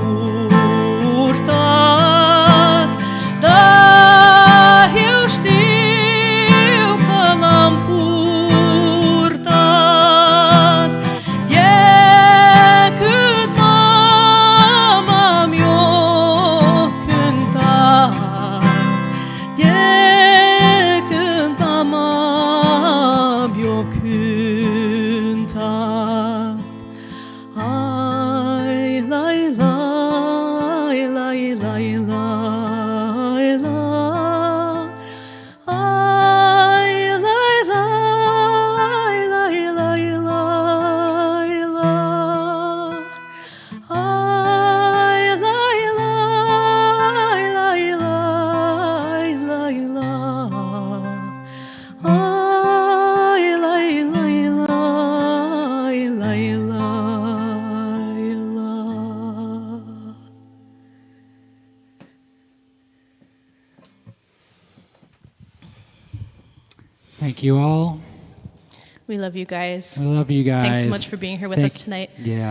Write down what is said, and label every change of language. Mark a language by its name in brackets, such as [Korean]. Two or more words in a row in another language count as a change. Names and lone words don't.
[Romanian] purtat Dar eu știu că l-am purtat E cât mama mi-o cântat E cât mama mi-o cântat Ai, lai, lai, lai, lai, lai, la Ai, lai, lai, lai, lai, lai, la Ai, lai, lai, lai, lai, lai, la Ai, lai, lai, lai, lai, lai, la [English] Thank you all. We love you guys. We love you guys. Thanks so much for being here with us tonight. Yeah.